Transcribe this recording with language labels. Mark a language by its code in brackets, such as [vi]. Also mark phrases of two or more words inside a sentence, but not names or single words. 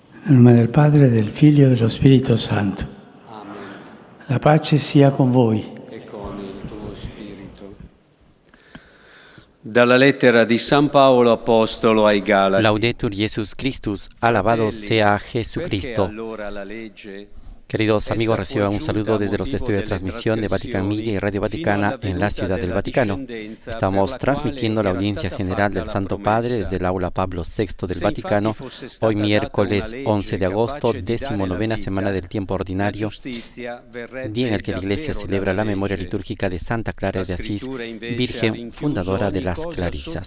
[it] Nel nome del Padre, del Figlio e dello Spirito Santo. Amen. La pace sia con voi. E con il tuo spirito. Dalla lettera di San Paolo Apostolo ai Galati. [la] Laudetur Jesus Christus, [es] alabado sea Jesucristo. [it] Perché allora la legge, [es] Queridos amigos, reciban un saludo desde los estudios de transmisión de Vatican Media y Radio Vaticana en la Ciudad del Vaticano. Estamos transmitiendo la audiencia general del Santo Padre desde el Aula Pablo VI del Vaticano, hoy miércoles 11 de agosto, 19ª semana del tiempo ordinario, día en el que la Iglesia celebra la memoria litúrgica de Santa Clara de Asís, Virgen fundadora de las Clarisas.